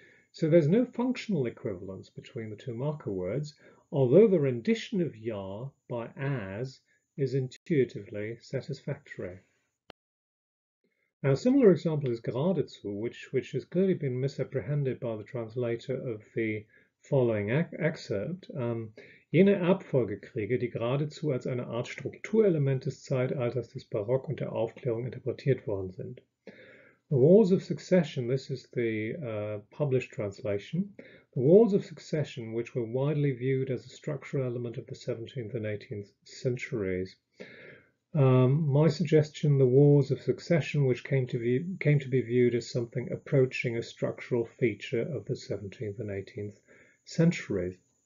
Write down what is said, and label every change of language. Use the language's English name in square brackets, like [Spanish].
[English] So there's no functional equivalence between the two marker words, although the rendition of ja by as is intuitively satisfactory. Now, a similar example is geradezu, which has clearly been misapprehended by the translator of the following excerpt. [German] Jene Erbfolgekriege, die geradezu als eine Art Strukturelement des Zeitalters des Barock und der Aufklärung interpretiert worden sind. [English] The Wars of Succession, this is the published translation, the Wars of Succession, which were widely viewed as a structural element of the 17th and 18th centuries. My suggestion, the Wars of Succession, which came to be viewed as something approaching a structural feature of the 17th and 18th centuries.